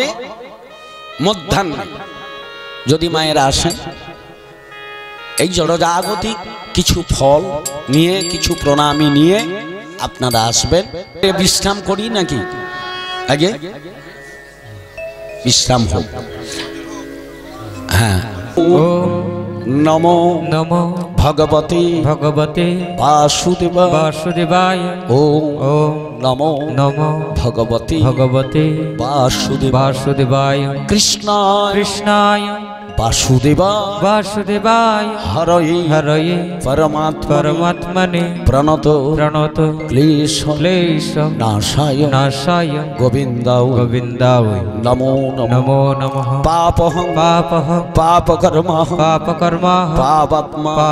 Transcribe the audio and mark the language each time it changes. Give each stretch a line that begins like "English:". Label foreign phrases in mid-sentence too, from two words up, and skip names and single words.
Bangla: মধ্যাহ্নে যদি মায়েরা আসেন, এই জড়জাগতিক কিছু ফল নিয়ে, কিছু প্রণামী নিয়ে আপনারা আসবেন। বিশ্রাম করি নাকি? আগে বিশ্রাম হোক। হ্যাঁ,
Sanskrit: নমো নমো ভগবতে ভগবতে বাসুদেবায়। ওম নমো নমো ভগবতে ভগবতে বাসুদেবায়। কৃষ্ণায় কৃষ্ণায় বাসুদেবায় হরয়ে হরয়ে পরমাত্মনে প্রণত ক্লেশ নাশায় গোবিন্দায় নমো নমো নমঃ। পাপহং পাপকর্মা পাপাত্মা